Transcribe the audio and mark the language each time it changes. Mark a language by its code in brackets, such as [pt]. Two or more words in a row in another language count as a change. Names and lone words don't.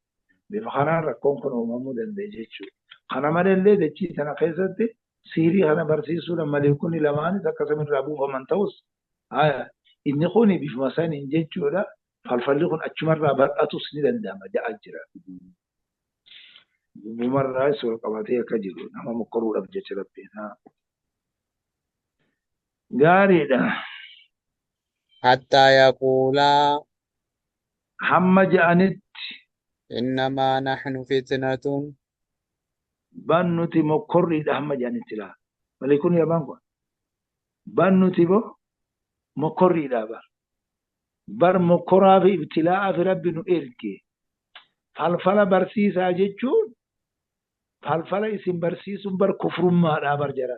[om] Bifa kanaan rakkoon kun uumamuu danda'e jechuudha. Kana malallee dachii sana keessatti siirii kana barsiisuudhaan maleekonni lamaanis akkasumirraa buufaman ta'us inni kun bifuma saniin jechuudha. Falfalli kun achumarraa bal'atus ni danda'ama ja'aa jira. Dubbumarraa wal qabatee akka jiru nama mokkoruudhaaf jecha rabbiin. Gaariidha. [ar] حتى يقولا [om] Hamma ja'anitti [ar] إنما نحن فتنة [om] bannuti mokkorriidha hamma ja'anitti laa. Maleekonni lamaan kun bannuti boo mokkorriidha bar. Bar mokkoraa fi ibtilaa fi rabbi nu erge. Falfala barsiisaa jechuun falfala isin barsiisuun bar kufrummaadhaa bar jara.